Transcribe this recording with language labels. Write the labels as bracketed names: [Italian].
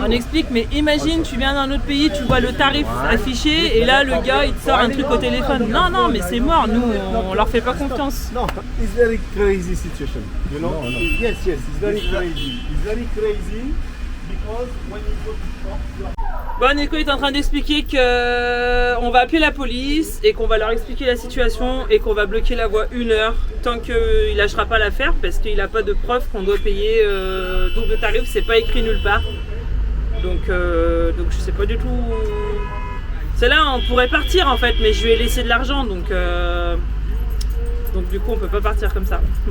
[French] On explique, mais imagine, tu viens d'un autre pays, tu vois le tarif affiché et là le gars il te sort un truc au téléphone. Non, mais c'est mort, nous on leur fait pas confiance. [English] No, it's very crazy situation. You know? Yes, it's very crazy. It's very crazy because when you go to shop, you [French] Bon, Nico est en train d'expliquer qu'on va appeler la police et qu'on va leur expliquer la situation et qu'on va bloquer la voie 1 heure tant qu'il lâchera pas l'affaire parce qu'il n'a pas de preuve qu'on doit payer double tarif, c'est pas écrit nulle part. Donc je sais pas du tout. C'est là on pourrait partir en fait, mais je lui ai laissé de l'argent donc du coup on peut pas partir comme ça.